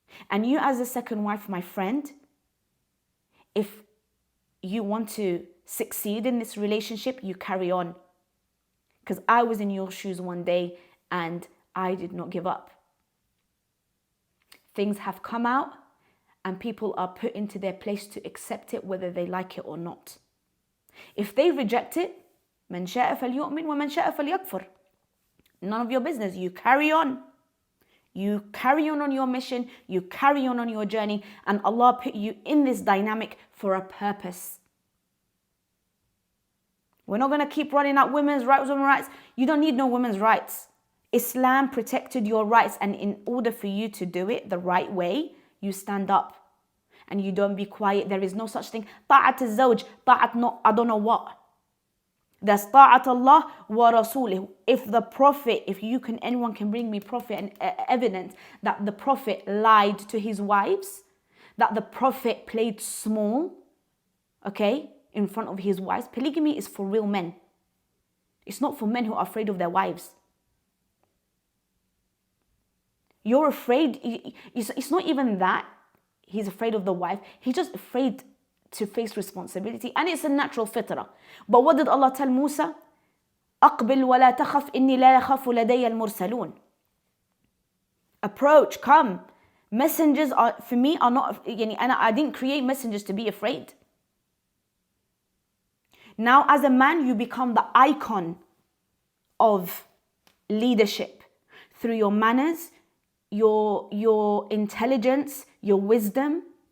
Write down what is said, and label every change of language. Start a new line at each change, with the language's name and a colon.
English: And you as a second wife, my friend, if you want to succeed in this relationship, you carry on. Because I was in your shoes one day and I did not give up. Things have come out and people are put into their place to accept it whether they like it or not. If they reject it,
Arabic: مَنْ شَاءَ فَلْيُؤْمِنْ وَمَنْ شَاءَ فَلْيَكْفُرْ.
English: None of your business. You carry on. You carry on your mission. You carry on your journey. And Allah put you in this dynamic for a purpose. We're not going to keep running at women's rights. You don't need no women's rights. Islam protected your rights, and in order for you to do it the right way, you stand up and you don't be quiet. There is no such thing.
Arabic: Ta'at al-zawj, ta'at
English: no, I don't know what. That's
Arabic: ta'at Allah wa rasulih.
English: If the Prophet, anyone can bring me Prophet and evidence that the Prophet lied to his wives, that the Prophet played small, okay, in front of his wives. Polygamy is for real men. It's not for men who are afraid of their wives. You're afraid, it's not even that he's afraid of the wife. He's just afraid to face responsibility. And it's a natural fitrah. But what did Allah tell Musa?
Arabic: أقبل ولا تخف إني لا يخاف لدي المرسلون.
English: Approach, come. Messengers are, for me, are not, and I didn't create messengers to be afraid. Now, as a man, you become the icon of leadership through your manners, your intelligence, your wisdom.